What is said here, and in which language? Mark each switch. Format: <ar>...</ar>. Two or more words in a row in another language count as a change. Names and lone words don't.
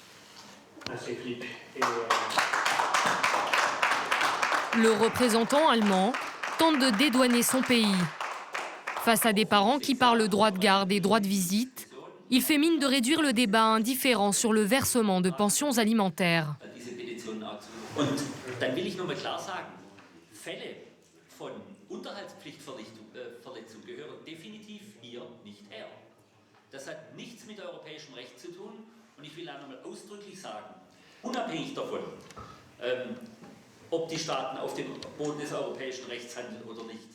<fr>Le représentant allemand tente de dédouaner son pays. Face à des parents qui parlent droit de garde et droit de visite, il fait mine de réduire le débat indifférent sur le versement de pensions alimentaires.</fr> <de>Und dann will ich nur mal klar sagen, Fälle von Unterhaltspflichtverletzung gehören definitiv hier nicht her. Das hat nichts mit europäischem Recht zu tun und ich will auch noch mal ausdrücklich sagen, unabhängig davon, ob die Staaten auf dem Boden des europäischen Rechts handeln oder nicht.</de>